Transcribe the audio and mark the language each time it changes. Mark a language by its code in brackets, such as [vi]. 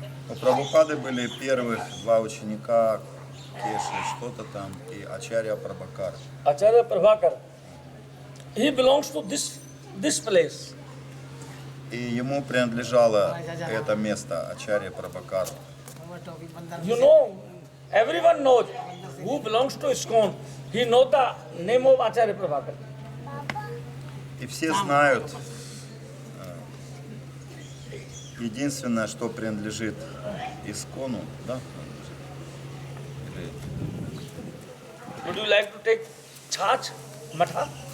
[ru] У Прабхупады были первых два ученика, Кеши, что-то там, и Ачарья Прабхакар. [en] Acharya Prabhakar. He belongs to this place. [ru] И ему принадлежало это место, Ачарья Прабхакар. [en] You know, everyone knows who belongs to ISKCON. He knows the name of Acharya Prabhakar. [ru] И все знают, единственное, что принадлежит Искону, да? Или [en] Would you like to take [hi] छाछ मठा?